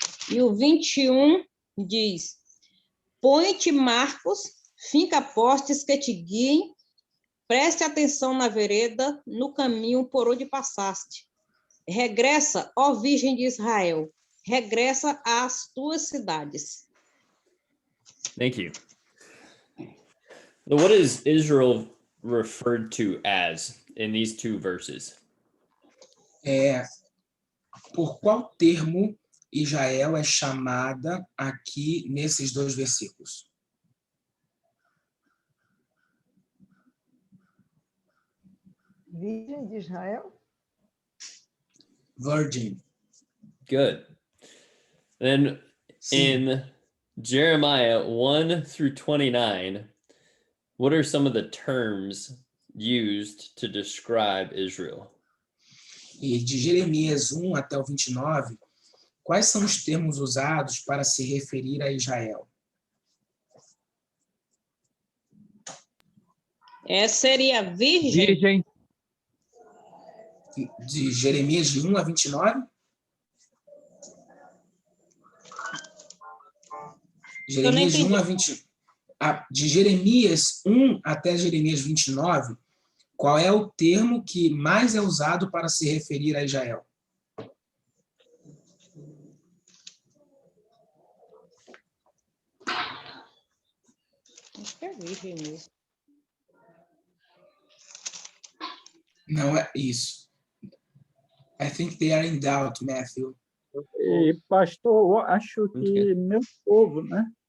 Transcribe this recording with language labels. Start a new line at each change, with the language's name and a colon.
Portuguese: E o 21 diz: põe-te marcos, finca postes que te guiem, preste atenção na vereda, no caminho por onde passaste. Regressa, ó Virgem de Israel, regressa às tuas cidades.
English: Thank you. So what is Israel referred to as in these two verses?
Portuguese: Por qual termo Israel é chamada aqui nesses dois versículos? Virgem de Israel?
English: Virgin. Good. Then in Jeremiah 1 through 29, what are some of the terms used to describe Israel?
Portuguese: E de Jeremias 1 até o 29, quais são os termos usados para se referir a Israel? Seria virgem. Virgem. De Jeremias de 1 a 29? Jeremias de 1 a 20. De Jeremias 1 até Jeremias 29, qual é o termo que mais é usado para se referir a Israel? Acho que é virgem mesmo. Não é isso.
English: I think they are in doubt, Matthew.
Portuguese: E, pastor, eu acho que meu povo, né?